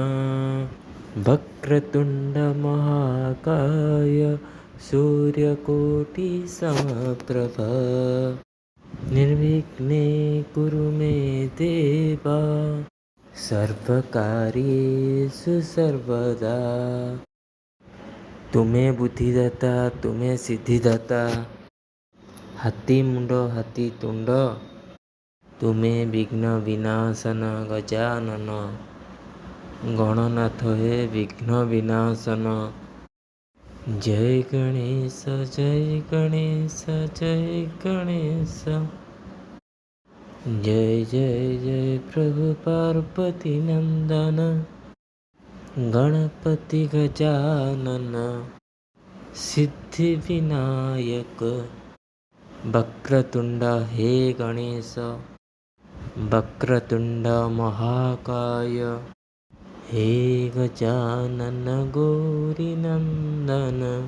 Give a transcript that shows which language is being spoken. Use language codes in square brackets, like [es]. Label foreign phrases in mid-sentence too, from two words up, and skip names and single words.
[sa] वक्रतुण्डमहाकाय सूर्यकोटिसमप्रभ निर्विघ्ने कुरु मे देव सर्वकार्येषु सर्वदा। [hi] तुमे बुद्धिदाता तुमे सिद्धिदाता हाथी मुंड हाथी तुंड तुमे विघ्न विनाशन गजानन गणनाथ हे विघ्न विनाशन। जय गणेश जय गणेश जय गणेश। जय जय जय प्रभु पार्वती नंदन गणपति गजानन सिद्धि विनायक। वक्रतुंड हे गणेश वक्रतुंड महाकाय हे गजानन गौरीनंदन।